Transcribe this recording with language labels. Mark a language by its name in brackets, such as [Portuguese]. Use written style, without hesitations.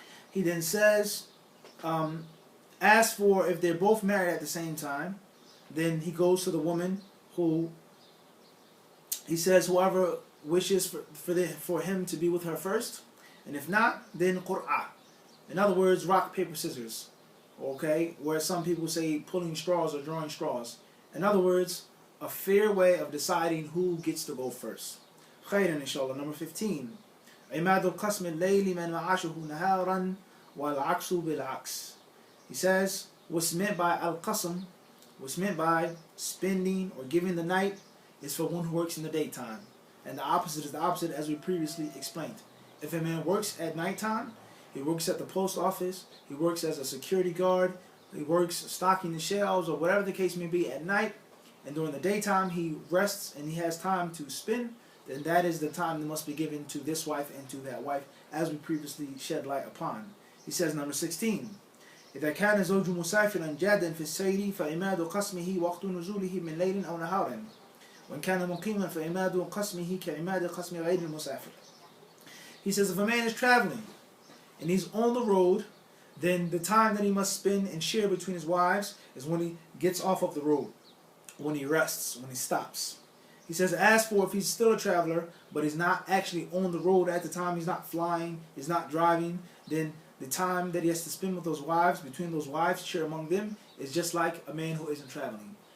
[English] He then says, as for if they're both married at the same time, then he goes to the woman who, he says whoever wishes for him to be with her first, and if not, then qur'ah. In other words, rock, paper, scissors. Okay? Where some people say pulling straws or drawing straws. In other words, a fair way of deciding who gets to go first. Khayran, inshallah. Number 15. [Arabic] عماد القسم الليل من معاشه نهارا والعكس بالعكس. [English] He says, what's meant by al-qasm, what's meant by spending or giving the night, is for one who works in the daytime. And the opposite is the opposite, as we previously explained. If a man works at nighttime, he works at the post office, he works as a security guard, he works stocking the shelves, or whatever the case may be at night, and during the daytime he rests and he has time to spend, then that is the time that must be given to this wife and to that wife, as we previously shed light upon. He says, number 16, [Arabic] إذا كان الزوج مسافرا جادا في السير فإماد قسمه وقت نزوله من ليل أو نهار وإن كان مقيما فإماد قسمه كعماد قسم غير المسافر. [English] He says if a man is traveling and he's on the road, then the time that he must spend and share between his wives is when he gets off of the road, when he rests, when he stops. He says as for if he's still a traveler, but he's not actually on the road at the time, he's not flying, he's not driving, then the time that he has to spend with those wives, between those wives, share among them, is just like a man who isn't traveling.